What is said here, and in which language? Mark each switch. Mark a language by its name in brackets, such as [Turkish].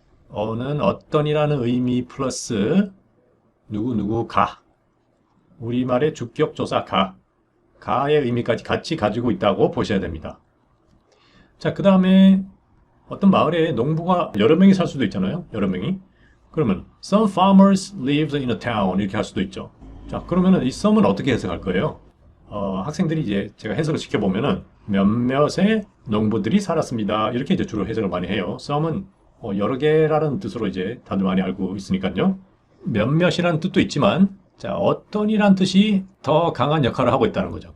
[Korean] 어는 어떤이라는 의미 플러스 누구 가. 우리말의 주격조사 가의 의미까지 같이 가지고 있다고 보셔야 됩니다. 자, 그 다음에 어떤 마을에 농부가 여러 명이 살 수도 있잖아요. 여러 명이. 그러면 [English] some farmers lived in a town [Korean] 이렇게 할 수도 있죠. 자, 그러면은 이 some은 어떻게 해석할 거예요? 학생들이 이제 제가 해석을 시켜보면은 몇몇의 농부들이 살았습니다. 이렇게 이제 주로 해석을 많이 해요. some은 여러 개라는 뜻으로 이제 다들 많이 알고 있으니까요. 몇몇이라는 뜻도 있지만 자, 어떤이란 뜻이 더 강한 역할을 하고 있다는 거죠.